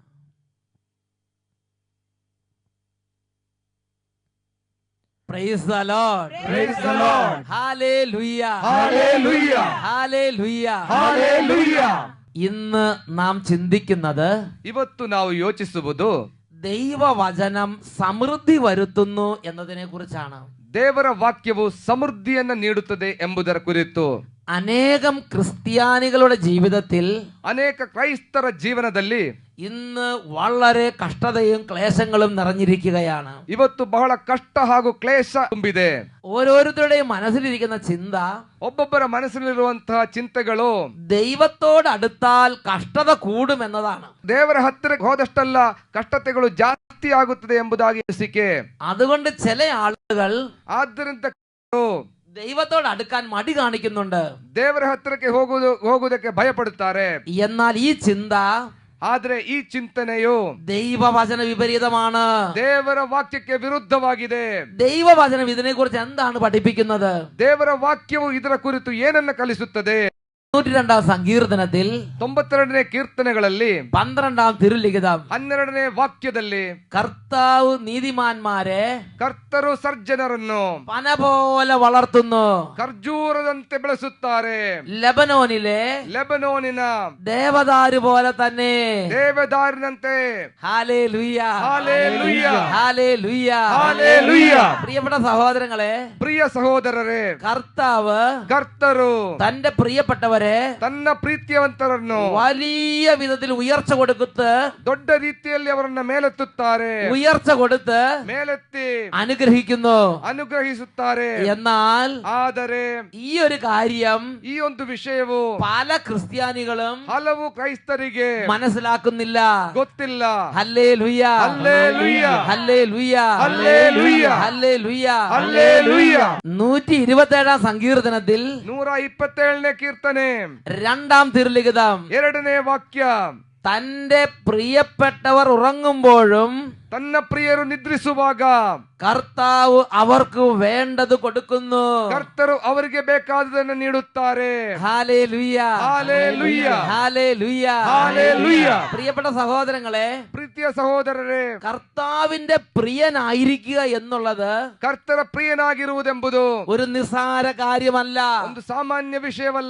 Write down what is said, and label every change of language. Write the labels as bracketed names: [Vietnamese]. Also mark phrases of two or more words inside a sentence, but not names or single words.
[English] Praise the Lord. Praise the Lord. Hallelujah. Hallelujah. Hallelujah. Hallelujah. [Malayalam] ഇന്ന് നാം ചിന്തിക്കുന്നത് [Kannada] ಇವತ್ತು ನಾವು ಯೋಚಿಸುವುದು [Malayalam] ദൈവവചനം സമൃദ്ധി വരുത്തുന്നു എന്നതിനെ കുറിച്ചാണ്. [Kannada] ದೇವರ ವಾಕ್ಯವು ಸಮೃದ್ಧಿಯನ್ನು ನೀಡುತ್ತದೆ ಎಂಬುದರ ಕುರಿತು. [Malayalam] അനേകം ക്രിസ്ത്യാനികളുടെ ജീവിതത്തിൽ [Kannada] ಅನೇಕ ಕ್ರೈಸ್ತರ ಜೀವನದಲ್ಲಿ [Malayalam] ഇന്ന് വളരെ കഷ്ടതയും ക്ലേശങ്ങളും നിറഞ്ഞിരിക്കുകയാണ്. [Kannada] ಇವತ್ತು ಬಹಳ ಕಷ್ಟ ಹಾಗೂ ಕ್ಲೇಶ ತುಂಬಿದೆ. [Malayalam] ഓരോരുത്തരുടെയും മനസ്സിലിരിക്കുന്ന ചിന്ത, [Kannada] ಒಬ್ಬೊಬ್ಬರ ಮನಸ್ಸಿನಲ್ಲಿರುವಂತಹ ಚಿಂತೆಗಳು [Malayalam] ദൈവത്തോട് അടുത്താൽ കഷ്ടത കൂടുമെന്നതാണ്. [Kannada] ದೇವರ ಹತ್ತಿರಕ್ಕೆ ಹೋದಷ್ಟಲ್ಲ ಕಷ್ಟತೆಗಳು ಜಾಸ್ತಿ ಆಗುತ್ತದೆ ಎಂಬುದಾಗಿ ಅನಿಸಿಕೆ. [Malayalam] അതുകൊണ്ട് ചില ആളുകൾ [Kannada] ಆದ್ದರಿಂದ [Malayalam] ദൈവത്തോട് അടുക്കാൻ മടി കാണിക്കുന്നുണ്ട്. [Kannada] ದೇವರ ಹತ್ತಿರಕ್ಕೆ ಹೋಗುವುದಕ್ಕೆ ಭಯಪಡುತ್ತಾರೆ. [Malayalam] എന്നാൽ ഈ ചിന്ത, [Kannada] ಆದ್ರೆ ಈ ಚಿಂತನೆಯು [Malayalam] ദൈവവചന വിപരീതമാണ്. [Kannada] ದೇವರ ವಾಕ್ಯಕ್ಕೆ ವಿರುದ್ಧವಾಗಿದೆ. [Malayalam] ദൈവവചനം ഇതിനെ കുറിച്ച് എന്താണ് പഠിപ്പിക്കുന്നത്? [Kannada] ದೇವರ ವಾಕ್ಯವು ಇದರ ಕುರಿತು ಏನನ್ನ ಕಲಿಸುತ್ತದೆ? [Malayalam] 92 സങ്കീർത്തനത്തിൽ [Kannada] 92ನೇ ಕೀರ್ತನೆಗಳಲ್ಲಿ [Malayalam] 12 തിരുലിഖിതം [Kannada] 12ನೇ ವಾಕ್ಯದಲ್ಲಿ [Malayalam] കർത്താവ് നീതിമാന്മാരെ [Kannada] ಕರ್ತರು ಸರ್ಜನರನ್ನು [Malayalam] പന പോലെ വളർത്തുന്നു, [Kannada] ಖರ್ಜೂರದಂತೆ ಬೆಳೆಸುತ್ತಾರೆ, [Malayalam] ലെബനോനിലെ ദേവദാരു പോലെ തന്നെ. [Kannada] ದೇವದಾರಿನಂತೆ. [Malayalam] ഹല്ലേലൂയ ഹല്ലേലൂയ ഹല്ലേലൂയ ഹല്ലേലൂയ. പ്രിയപ്പെട്ട സഹോദരങ്ങളെ, [Kannada] ಪ್ರಿಯ ಸಹೋದರರೇ, [Malayalam] കർത്താവ് [Kannada] ಕರ್ತರು [Malayalam] തന്റെ പ്രിയപ്പെട്ടവരെ [Kannada] ತನ್ನ ಪ್ರೀತಿಯವಂತರನ್ನು [Malayalam] വലിയ വിധത്തിൽ ഉയർച്ച കൊടുത്ത് [Kannada] ದೊಡ್ಡ ರೀತಿಯಲ್ಲಿ ಅವರನ್ನ ಮೇಲೆತ್ತುತ್ತಾರೆ, [Malayalam] ഉയർച്ച കൊടുത്ത് [Kannada] ಮೇಲೆತ್ತಿ [Malayalam] അനുഗ്രഹിക്കുന്നു. [Kannada] ಅನುಗ್ರಹಿಸುತ್ತಾರೆ. [Malayalam] എന്നാൽ [Kannada] ಆದರೆ [Malayalam] ഈ ഒരു കാര്യം [Kannada] ಈ ಒಂದು ವಿಷಯವು [Malayalam] പല ക്രിസ്ത്യാനികളും [Kannada] ಹಲವು ಕ್ರೈಸ್ತರಿಗೆ [Malayalam] മനസ്സിലാക്കുന്നില്ല. [Kannada] ಗೊತ್ತಿಲ್ಲ. [Malayalam] ഹല്ലേലൂയ ഹല്ലേലൂയ ഹല്ലേലൂയ ഹല്ലേലൂയ ഹല്ലേലൂയ ഹല്ലേലൂയ. 127 സങ്കീർത്തനത്തിൽ [Kannada] 127ನೇ ಕೀರ್ತನೆ [Malayalam] 2 തിരുലിഖിതം [Kannada] 2ನೇ ವಾಕ್ಯ. [Malayalam] തന്റെ പ്രിയപ്പെട്ടവർ ഉറങ്ങുമ്പോഴും [Kannada] ತನ್ನ ಪ್ರಿಯರು ನಿದ್ರಿಸುವಾಗ [Malayalam] കർത്താവ് അവർക്ക് വേണ്ടത് കൊടുക്കുന്നു. [Kannada] ಕರ್ತರು ಅವರಿಗೆ ಬೇಕಾದುದನ್ನು ನೀಡುತ್ತಾರೆ. [Malayalam] ഹല്ലേലൂയ ഹല്ലേലൂയ ഹല്ലേലൂയ ഹല്ലേലൂയ. പ്രിയപ്പെട്ട സഹോദരങ്ങളെ, [Kannada] ಪ್ರೀತಿಯ ಸಹೋದರರೇ, [Malayalam] കർത്താവിന്റെ പ്രിയനായിരിക്കുക എന്നുള്ളത് [Kannada] ಕರ್ತರ ಪ್ರಿಯನಾಗಿರುವುದೆಂಬುದು [Malayalam] ഒരു നിസ്സാര കാര്യമല്ല. [Kannada] ಒಂದು ಸಾಮಾನ್ಯ ವಿಷಯವಲ್ಲ.